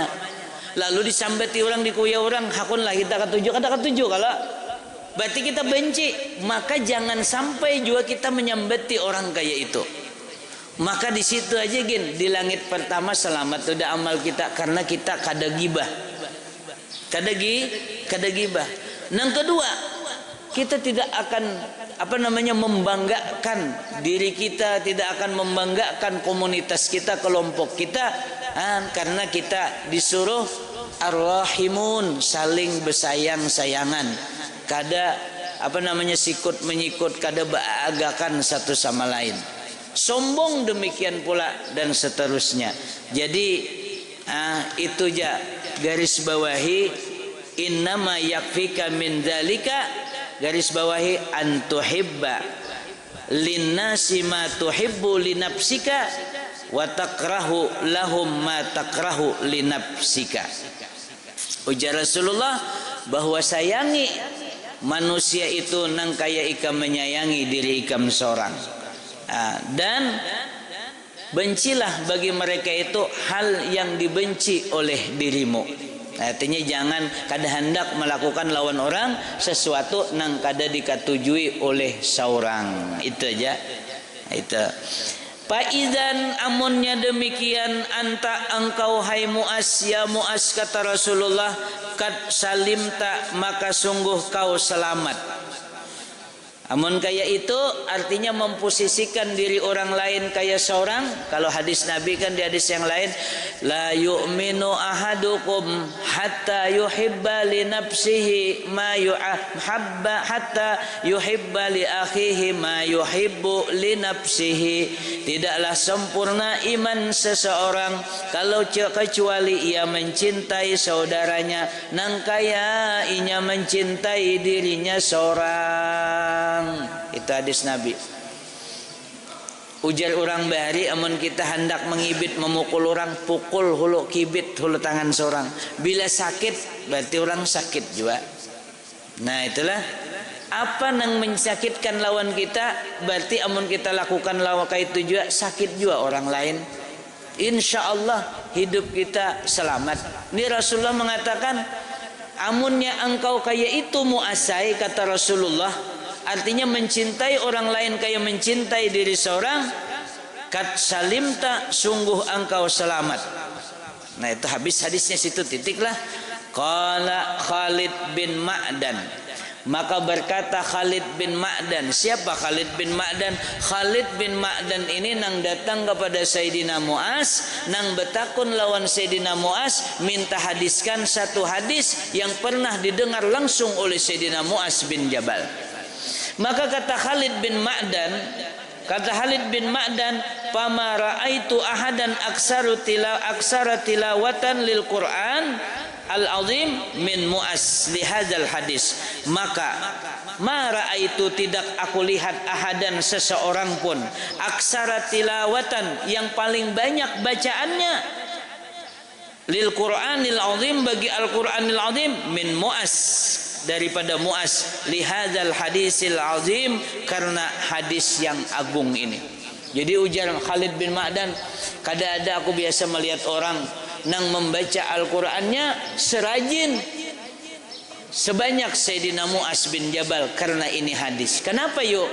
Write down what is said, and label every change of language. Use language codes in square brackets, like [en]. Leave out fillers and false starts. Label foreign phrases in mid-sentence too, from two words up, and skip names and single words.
[bjn] Lalu disambati orang, dikuya orang, hakun lah kita katuju, kada katuju kalau berarti kita benci. [id] Maka jangan sampai juga kita menyambati orang kayak itu. [bjn] Maka di situ aja gin, di langit pertama selamat sudah amal kita, karena kita kada gibah. Kada gibah. [id] Yang kedua, kita tidak akan membanggakan diri kita, tidak akan membanggakan komunitas kita, kelompok kita, karena kita disuruh ar-rahimun, [bjn] saling bersayang-sayangan, kada sikut menyikut, kada baagakan satu sama lain, sombong demikian pula dan seterusnya. Jadi itu ja garis bawahi, [ar] إنما يكفيك من ذلك, [bjn] garis bawahi [ar] أن تحب للناس ما تحب لنفسك وتكره لهم ما تكره لنفسك. [bjn] Ujar Rasulullah bahwa sayangi manusia itu nang kaya ikam menyayangi diri ikam seorang, dan bencilah bagi mereka itu hal yang dibenci oleh dirimu. Artinya jangan kada hendak melakukan lawan orang sesuatu nang kada dikatujui oleh seorang. Itu aja. Itu. Faizan amunnya demikian, [id] anta engkau hai Mu'az, ya Mu'az kata Rasulullah, [ar] kad salimta [id] maka sungguh kau selamat. [bjn] Amun kaya itu artinya memposisikan diri orang lain kaya seorang. [id] Kalau hadis Nabi kan di hadis yang lain, [ar] لا يؤمن أحدكم حتى يحب لنفسه ما يحب حتى يحب لأخيه ما يحب لنفسه. [bjn] Tidaklah sempurna iman seseorang kalau kecuali ia mencintai saudaranya nang kaya inya mencintai dirinya seorang. [id] Itu hadis Nabi. [bjn] Ujar orang bahari, amun kita hendak mengibit memukul orang, pukul hulu kibit hulu tangan seorang. Bila sakit berarti orang sakit juga. Nah itulah apa yang menyakitkan lawan kita, berarti amun kita lakukan lawan itu juga sakit juga orang lain. [id] Insya Allah hidup kita selamat. [bjn] Ini Rasulullah mengatakan, amunnya engkau kaya itu muasai, kata Rasulullah, artinya mencintai orang lain kayak mencintai diri seorang, [ar] kat salimta, [bjn] sungguh engkau selamat. [id] Nah itu habis hadisnya situ, titiklah. Qala Khalid bin Ma'dan, maka berkata Khalid bin Ma'dan. Siapa Khalid bin Ma'dan? Khalid bin Ma'dan ini nang datang kepada Sayyidina Mu'az, nang betakun lawan Sayyidina Mu'az, minta hadiskan satu hadis yang pernah didengar langsung oleh Sayyidina Mu'az bin Jabal. Maka kata Khalid bin Ma'dan, [ar] "فما رأيت أحدا أكثر تلاوة للقرآن العظيم من معاذ لهذا الحديث." Maka ما رأيت, [id] tidak aku lihat, ahadan, seseorang pun, [ar] aksara tilawatan, [id] yang paling banyak bacaannya, [ar] للقرآن العظيم, bagi القرآن العظيم, من معاذ, daripada Mu'az, لهذا الحديث العظيم, [id] karena hadis yang agung ini. [bjn] Jadi ujar Khalid bin Ma'dan, kada-ada aku biasa melihat orang nang membaca Al-Qur'annya serajin sebanyak Sayyidina Mu'az bin Jabal, [id] karena ini hadis. Kenapa yuk?